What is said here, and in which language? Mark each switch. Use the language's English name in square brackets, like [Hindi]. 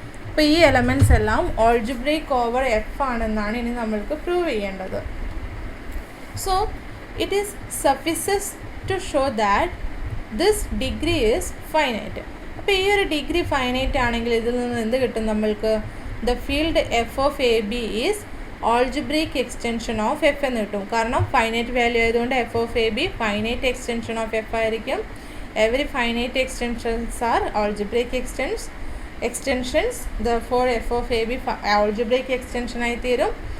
[Malayalam] അപ്പോൾ ഈ എലമെൻറ്റ്സ് എല്ലാം ഓൾജിബ്രൈക് ഓവർ എഫ് ആണെന്നാണ് ഇനി നമ്മൾക്ക് പ്രൂവ് ചെയ്യേണ്ടത്. [English] So it is suffices to show that this degree is finite. [Malayalam] അപ്പോൾ ഈ ഒരു ഡിഗ്രി ഫൈനൈറ്റ് ആണെങ്കിൽ ഇതിൽ നിന്ന് എന്ത് കിട്ടും നമ്മൾക്ക്? [English] The field f of AB is [Malayalam] algebraic extension of F എന്ന് കിട്ടും. കാരണം ഫൈനൈറ്റ് വാല്യൂ ആയതുകൊണ്ട് F of A B finite extension of F ആയിരിക്കും. [English] every finite extensions are algebraic extensions, therefore F of A B algebraic extension [Malayalam] ആയി തീരും.